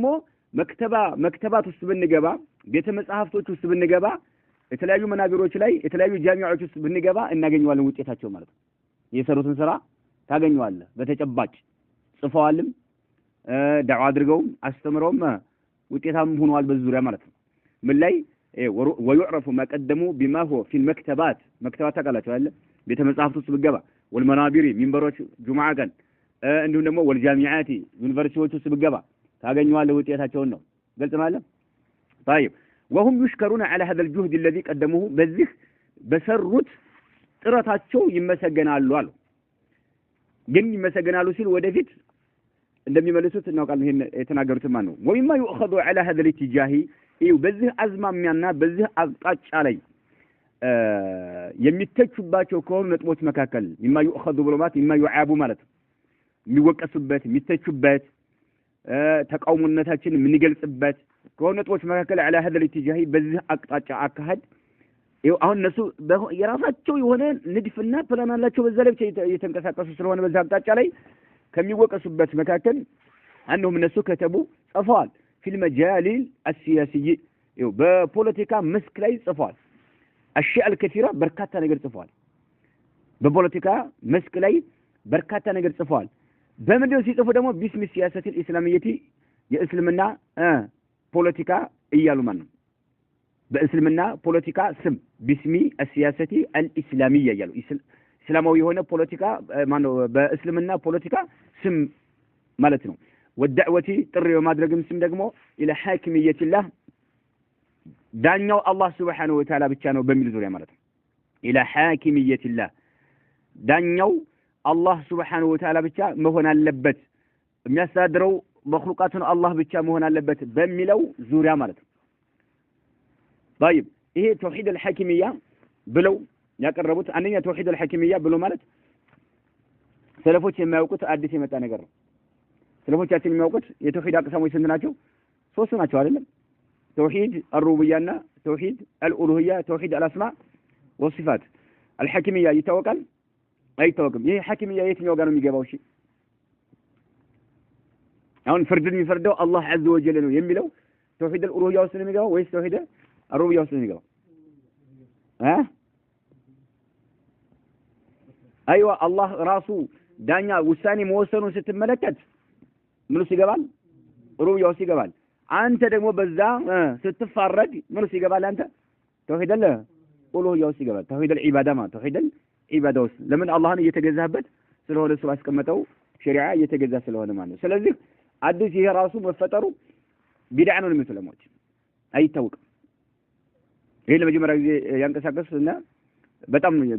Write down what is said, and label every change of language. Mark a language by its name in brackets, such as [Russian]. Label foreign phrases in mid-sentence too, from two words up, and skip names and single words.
[Amharic] መክተባት ውስጥ ብንገባ፣ ቤተ መጻሕፍቶች ውስጥ ብንገባ፣ የተለያዩ መናቢሮች ላይ የተለያዩ ጃሚዓዎች ውስጥ ብንገባ እናገኘዋለን ውጤታቸው ማለት ነው። የሰሩትን ስራ ታገኘዋለህ። በተጨባጭ ጽፈዋልም ዳዋ አድርገውም አስተምረውም ውጤታም ሆነዋል በዙሪያ ማለት ነው። ምን ላይ [Arabic] ወይعرف ما قدموا بما هو في المكتبات [Amharic] መክተባት ታውቃላችሁ አይደል? ቤተ መጻሕፍት ውስጥ ብገባ ወልመናቢሪ ሚንበሮች ጁምዓ ቀን እንዲሁም ደግሞ ወልጃሚዓቲ ዩኒቨርሲቲዎች ውስጥ ብገባ ታገኘዋለህ ውጤታቸውን ነው። ግልጽ ማለት [Arabic] طيب وهم يشكرون على هذا الجهد الذي قدموه [Amharic] በዚህ በሰሩት ጥረታቸው ይመሰገናሉ አሉ። ግን ይመሰገናሉ ሲል ወደፊት እንደሚመለሱት እናውቃለን። ይሄን የተናገሩት ማን ነው? [Arabic] ومما يؤخذ على هذا الاتجاه [Amharic] በዚህ አዝማሚያና በዚህ አቅጣጫ ላይ የሚተቹባቸው ከሆኑ ነጥቦች መካከል [Arabic] مما يؤخذ [Amharic] ብሎ ማለት [Arabic] مما يعاب [Amharic] ማለት የሚወቀሱበት የሚተቹበት ተቃውሞነታችን የምንገልጽበት ከሆኑ ነጥቦች መካከል [Arabic] على هذا الاتجاه [Amharic] በዚህ አቅጣጫ አካሄድ አሁን እነሱ የራሳቸው የሆነ ንድፍና ፕላን አላቸው። በዛ ላይ ብቻ እየተንቀሳቀሱ ስለሆነ በዛ አቅጣጫ ላይ ከሚወቀሱበት መካከል አንዱም እነሱ ከተቡ ጽፈዋል። [Arabic] في المجال السياسي [Amharic] በፖለቲካ መስክ ላይ ጽፈዋል። [Arabic] الشيء الكثيرة [Amharic] በርካታ ነገር ጽፈዋል። በፖለቲካ መስክ ላይ በርካታ ነገር ጽፈዋል። በመደው ሲጽፉ ደግሞ [Arabic] باسم السياسة الإسلامية [Amharic] የእስልምና ፖለቲካ እያሉ ማለት ነው። በእስልምና ፖለቲካ ስም [Arabic] باسم السياسة الإسلامية [Amharic] እያሉ እስላማዊ የሆነ ፖለቲካ ማነው በእስልምና ፖለቲካ ስም ማለት ነው። والدعوة ጥሪ በማድረግም ስም ደግሞ [Arabic] إلى حاكمية الله [Amharic] ዳኛው አላህ [Arabic] سبحانه وتعالى [Amharic] ብቻ ነው በሚል ዙሪያ ማለት ነው። [Arabic] إلى حاكمية الله [Amharic] ዳኛው አላህ [Arabic] سبحانه وتعالى [Amharic] ብቻ መሆን አለበት፣ የሚያስተዳድረው መخلوقاتን አላህ ብቻ መሆን አለበት በሚለው ዙሪያ ማለት ነው። طيب ይሄ [Arabic] توحيد الحاكمية [Amharic] ብለው ያቀረቡት አንደኛ [Arabic] توحيد الحاكمية [Amharic] ብሎ ማለት ሰለፎች የማያውቁት አዲስ የመጣ ነገር ነው። ሰለፎቻችን የሚያውቁት የተውሂድ አቅሳሞች ስንት ናቸው? 3 ናቸው አይደለም? [Arabic] توحيد الربوبية توحيد الالوهية توحيد الاسماء والصفات። [Amharic] الحاكمية ይታወቃል አይታወቅም? ይሄ حاكمية የትኛው ጋር ነው የሚገባው? እሺ አሁን ፍርድን የሚፈርደው አላህ [Arabic] عز وجل [Amharic] ነው የሚለው [Arabic] توحيد الالوهية [Amharic] ውስጥ ነው የሚገባው ወይስ [Arabic] توحيد الربوبية [Amharic] ውስጥ ነው የሚገባው? አይዋ አላህ ራሱ ዳኛ ውሳኔ መወሰኑን ስትመለከት ምን ውስጥ ይገባል? ሩብያው ሲገባል አንተ ደግሞ በዛ ስትፋረድ ምን ሲገባል አንተ ተውሂድ አለ ኡሉሂያው ሲገባል [Arabic] توحيد العباده [Amharic] ማለት [Arabic] توحيد العباده [Amharic] ለምን አላህን እየተገዛህበት ስለሆነ እሱ አስቀመጠው ሸሪዓ እየተገዛ ስለሆነ ማለት ነው ስለዚህ አዲስ ይሄ ራሱ መፈጠሩ ቢድዓ ነው የሚመስለሞች አይታወቅም ይሄ ለመጀመሪያ ጊዜ ያንቀሳቀሱና በጣም